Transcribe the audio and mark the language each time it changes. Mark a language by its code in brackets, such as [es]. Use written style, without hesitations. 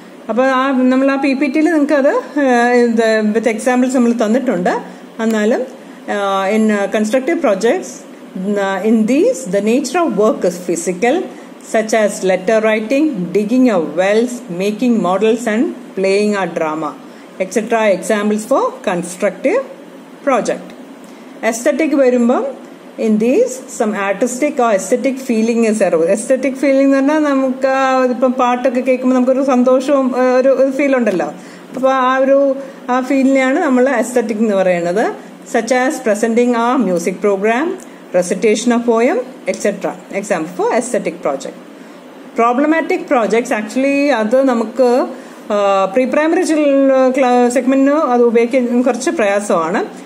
[ml] അപ്പോൾ നമ്മൾ ആ PPT നിങ്ങൾക്ക് അത് വിത്ത് എക്സാമ്പിൾസ് നമ്മൾ തന്നിട്ടുണ്ട്. എന്നാലും [en] in constructive projects, in these the nature of work is physical, such as letter writing, digging of wells, making models and playing a drama, etc. Examples for constructive project. Aesthetic [ml] വരുമ്പം [en] in these some artistic or aesthetic feeling is aroused. [ml] Aesthetic feeling എന്ന് പറഞ്ഞാൽ നമുക്ക് ഇപ്പം പാട്ടൊക്കെ കേൾക്കുമ്പോൾ നമുക്കൊരു സന്തോഷവും ഒരു ഫീൽ ഉണ്ടല്ലോ. അപ്പോൾ ആ ഫീലിനെയാണ് നമ്മൾ aesthetic എന്ന് പറയുന്നത്. [en] such as presenting a music program, recitation of poem, etc. Example for aesthetic project. [ml] Problematic projects actually അത് നമുക്ക് പ്രീ പ്രൈമറി സെഗ്മെന്റിന് അത് ഉപയോഗിക്കാൻ കുറച്ച് പ്രയാസമാണ്.